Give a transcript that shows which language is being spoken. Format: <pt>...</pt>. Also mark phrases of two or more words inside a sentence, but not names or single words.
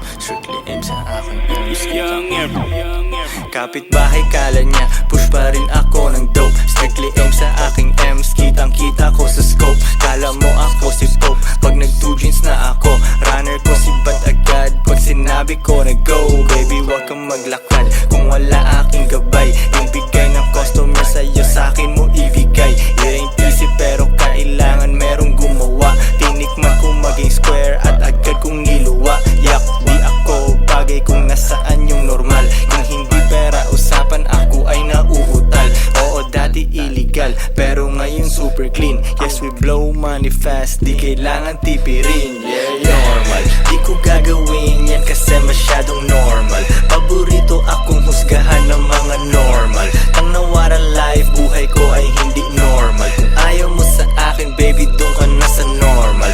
<en>Strictly aim</en> <tl>sa aking ems. Kapitbahay kala niya,</tl> <en>push pa rin ako ng dope. Strictly aim</en> <tl>sa aking ems. Kitang kita ko sa scope. Kala mo ako si Pope. Pag nag 2 jeans na ako, runner ko si Bat agad. Pag sinabi ko na go, baby wag kang maglakad kung wala aking gabay. Yung bigay ng customer sa'yo sa'kin mo ibigay.</tl> <en>It ain't easy</en> <tl>pero kailangan merong gumawa. Tinikman ko maging square at agad kong niluwa. Yak, di ako bagay kung nasaan yung normal. Kung hindi pera usapan ako ay nauutal. Oo dati illegal pero ngayon</tl> <en>super clean. Yes we blow money fast,</en> <tl>di kailangan tipirin. Yeah, normal, di ko gagawin yan kasi masyadong normal. Paborito akong husgahan ng mga normal. Ang nawara life, buhay ko ay hindi normal. Kung ayaw mo sa akin baby doon ka na sa normal.</tl>